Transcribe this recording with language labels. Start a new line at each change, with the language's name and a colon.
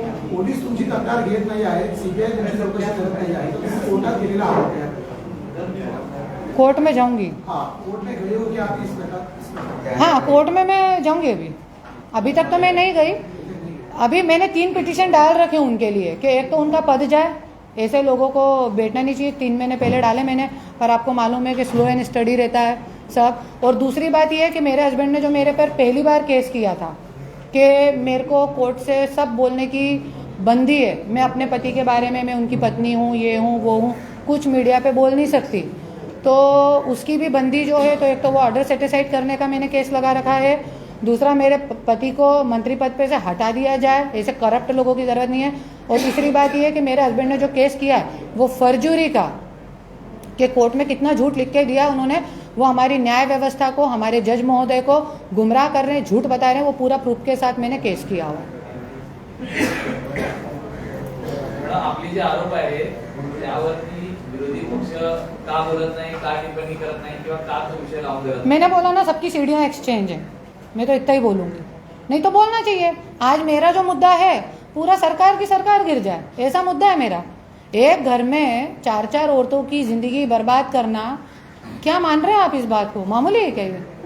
Marathi: Police तुमची तक्रार घेत नाही आहे, सीबीआय तुमची चौकशी करत नाही आहे, तुम्ही कोर्टात गेलेला आहात क्या?
Hindi: कोर्ट में जाऊंगी। हाँ, कोर्ट में गए हो क्या आप इस प्रकार? हाँ, कोर्ट में मैं जाऊंगी। अभी तक तो मैं नहीं गई। अभी मैंने 3 पिटीशन डाल रखे उनके लिए कि एक तो उनका पद जाए, ऐसे लोगों को बैठना नहीं चाहिए। 3 महीने पहले डाले मैंने, पर आपको मालूम है कि स्लो एंड स्टडी रहता है सब। और दूसरी बात यह है कि मेरे हस्बैंड ने जो मेरे पर पहली बार केस किया था कि मेरे को कोर्ट से सब बोलने की बंदी है, मैं अपने पति के बारे में, मैं उनकी पत्नी हूँ, ये हूँ वो हूँ, कुछ मीडिया पे बोल नहीं सकती, तो उसकी भी बंदी जो है। तो एक तो वो ऑर्डर सेटिसाइड करने का मैंने केस लगा रखा है, दूसरा मेरे पति को मंत्री पद पे से हटा दिया जाए, ऐसे करप्ट लोगों की ज़रूरत नहीं है। और तीसरी बात ये है कि मेरे हस्बैंड ने जो केस किया है वो फर्जरी का, कि कोर्ट में कितना झूठ लिख के दिया उन्होंने, वो हमारी न्याय व्यवस्था को, हमारे जज महोदय को गुमराह कर रहे हैं, झूठ बता रहे हैं, वो पूरा प्रूफ के साथ मैंने केस किया हुआ।
Marathi: आपली जे आरोप आहे त्यावरती विरोधी पक्ष का बोलत नाही, का टिप्पणी करत नाही, किंवा का तो विषय लावून धरत नाही?
Hindi: मैंने बोला ना, सबकी सीढ़ियां एक्सचेंज है, मैं तो इतना ही बोलूंगी, नहीं तो बोलना चाहिए। आज मेरा जो मुद्दा है पूरा सरकार की सरकार गिर जाए, ऐसा मुद्दा है मेरा। एक घर में 4-4 औरतों की जिंदगी बर्बाद करना, क्या मान रहे हैं आप इस बात को? मामूली है क्या ये?